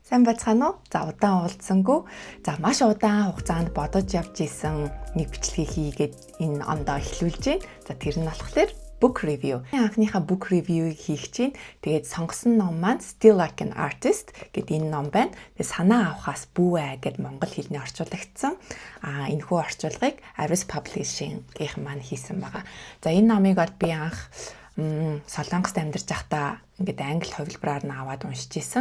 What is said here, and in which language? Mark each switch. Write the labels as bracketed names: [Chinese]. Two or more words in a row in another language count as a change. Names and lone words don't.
[Mongolian] Сайн байцгаана уу? За удаан уулзсангүй. За маш удаан хугацаанд бодож явж исэн нэг бичлэгийг хийгээд энэ ондоо эхлүүлж байна. За тэр нь болохоор [English] book review. [Mongolian] Анхныхаа [English] book review- [Mongolian] ийг хийх чинь. Тэгээд сонгосон ном маань Still Like an Artist гэдэг энэ ном байна. Тэгээд санаа авахаас бүүвэ гэд монгол хэлний орчуулагдсан. Энэхүү орчуулгыг Aris Publishing-ийн маань хийсэн байгаа. За энэ номыг би анх Солонгост амьдарч байхдаа ингээд англи хувилбараар нь аваад уншиж исэн.